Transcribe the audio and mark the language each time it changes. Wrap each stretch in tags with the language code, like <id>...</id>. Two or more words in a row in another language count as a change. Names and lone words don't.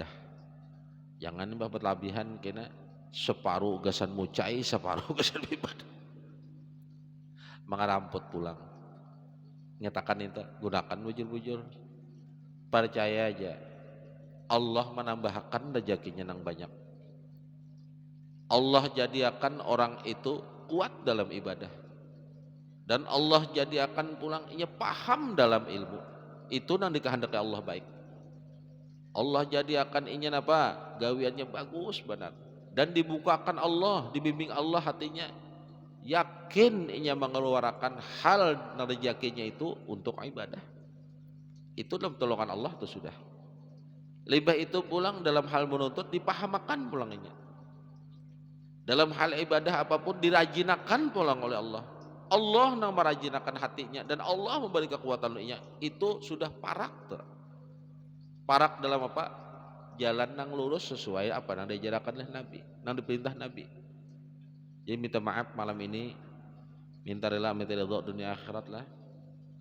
<bjn>Jangan berlebihan kena separuh gasan mucai, separuh gasan ibadah. Mengaramput pulang. Nyatakan itu, gunakan bujur-bujur. Percaya aja. Allah menambahkan rezekinya nang banyak. Allah jadikan orang itu kuat dalam ibadah. Dan Allah jadikan pulang ia paham dalam ilmu. Itu nang dikehendaki Allah baik. Allah jadikan ingin apa? Gawiannya bagus benar. Dan dibukakan Allah, dibimbing Allah hatinya. Yakin ia mengeluarkan hal rezekinya itu untuk ibadah. Itu dalam tolongan Allah itu sudah. Lebih itu pulang dalam hal menuntut dipahamakan pulangnya. Dalam hal ibadah apapun dirajinakan pulang oleh Allah. Allah yang merajinakan hatinya dan Allah memberi kekuatan untuknya. Itu sudah parak tuh. Parak dalam apa? Jalan nang lurus sesuai apa nang diajarkan oleh Nabi, nang diperintah Nabi. Jadi minta maaf malam ini, minta rela, minta ridho dunia akhirat lah.</bjn>